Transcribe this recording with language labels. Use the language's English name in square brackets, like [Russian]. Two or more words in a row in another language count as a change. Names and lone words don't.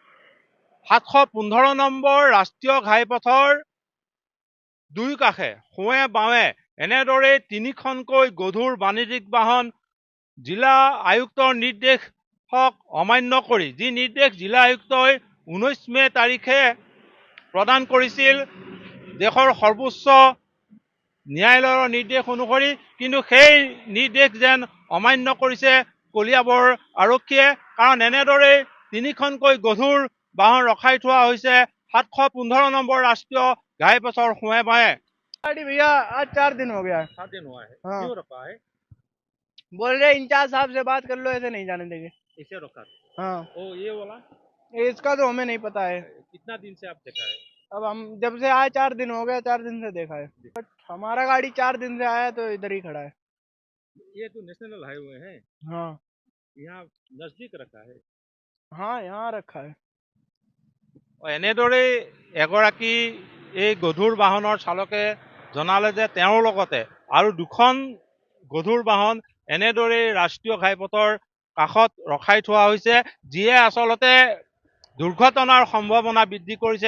[Assamese] 715 নম্বৰ ৰাষ্ট্ৰীয় ঘাইপথৰ দুই কাষে সোঁৱে বাৱে এনেদৰে তিনিখনকৈ গধুৰ বাণিজ্যিক বাহন জিলা আয়ুক্তৰ নিৰ্দেশক অমান্য কৰি, যি নিৰ্দেশ জিলা আয়ুক্তই 19 মে তাৰিখে প্ৰদান কৰিছিল দেশৰ সৰ্বোচ্চ ন্যায়ালয়ৰ নিৰ্দেশ অনুসৰি, কিন্তু সেই নিৰ্দেশ যেন অমান্য কৰিছে কলিয়াবৰ আৰক্ষীয়ে। কাৰণ এনেদৰে তিনিখনকৈ গধুৰ বাহন ৰখাই থোৱা হৈছে 715 নম্বৰ ৰাষ্ট্ৰীয় ঘাইপথৰ সোঁৱে বাৱে। [Hindi] गाड़ी भैया आज 4 दिन हो गया है। 7 दिन हुआ है। हाँ। क्यों रखा है? बोल रहे इंचार्ज साहब से बात कर लो, ऐसे नहीं जाने देंगे। इसे रखा। हाँ, ओ ये वाला इसका तो हमें नहीं पता है। कितना दिन से आप देखा है? अब हम जब से आए 4 दिन हो गए, 4 दिन से देखा है। बट हमारा गाड़ी 4 दिन से आया तो इधर ही खड़ा है। ये तो [English] national highway [Hindi] है, हाँ यहाँ नजदीक रखा है। हाँ, यहाँ रखा है। [Assamese] এনেদৰে এগৰাকী এই গধুৰ বাহনৰ চালকে জনালে যে তেওঁৰ লগতে আৰু দুখন গধুৰ বাহন এনেদৰে ৰাষ্ট্ৰীয় ঘাইপথৰ কাষত ৰখাই থোৱা হৈছে, যিয়ে আচলতে দুৰ্ঘটনাৰ সম্ভাৱনা বৃদ্ধি কৰিছে।